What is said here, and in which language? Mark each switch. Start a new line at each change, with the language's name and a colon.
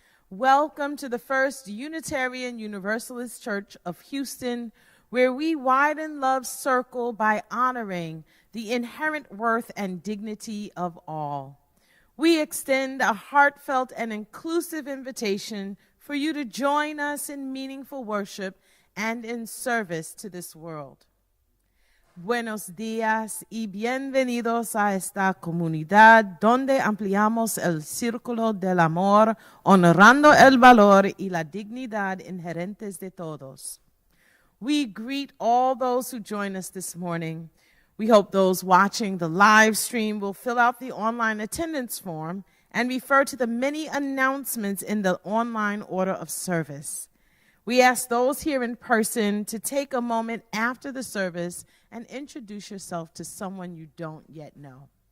English: Welcome to the First Unitarian Universalist Church of Houston, where we widen love's circle by honoring the inherent worth and dignity of all. We extend a heartfelt and inclusive invitation for you to join us in meaningful worship and in service to this world.
Spanish: Buenos días y bienvenidos a esta comunidad donde ampliamos el círculo del amor, honorando el valor y la dignidad inherentes de todos.
English: We greet all those who join us this morning. We hope those watching the live stream will fill out the online attendance form and refer to the many announcements in the online order of service. We ask those here in person to take a moment after the service and introduce yourself to someone you don't yet know.